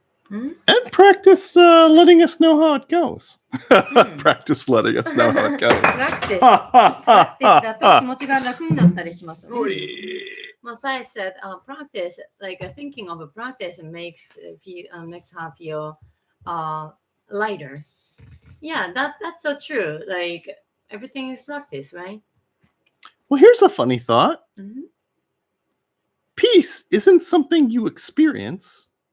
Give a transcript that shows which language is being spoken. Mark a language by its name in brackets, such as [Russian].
[English] And practice letting us know how it goes. Practice letting us know how it goes. [Japanese] Practice だと気持ちが楽になったりします。 [English] Masai said, practice, like thinking of a practice makes her feel lighter. Yeah, that's so true. Like everything is practice, right? Well, here's a funny thought. Peace isn't something you experience.